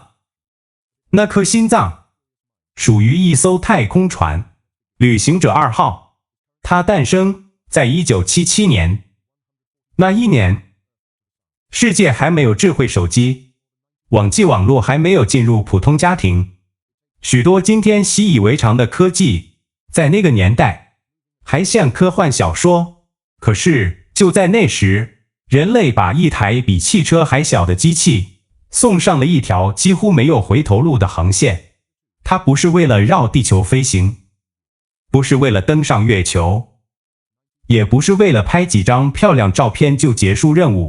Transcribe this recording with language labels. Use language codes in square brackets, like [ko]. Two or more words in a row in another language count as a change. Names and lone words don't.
[zh] 那顆心臟屬於一艘太空船——旅行者2號。它誕生在1977年。那一年，世界還沒有智慧手機，網際網絡還沒有進入普通家庭。許多今天習以為常的科技，在那個年代還像科幻小說。可是就在那時，人類把一台比汽車還小的機器送上了一條幾乎沒有回頭路的航線。它不是為了繞地球飛行，不是為了登上月球，也不是為了拍幾張漂亮照片就結束任務。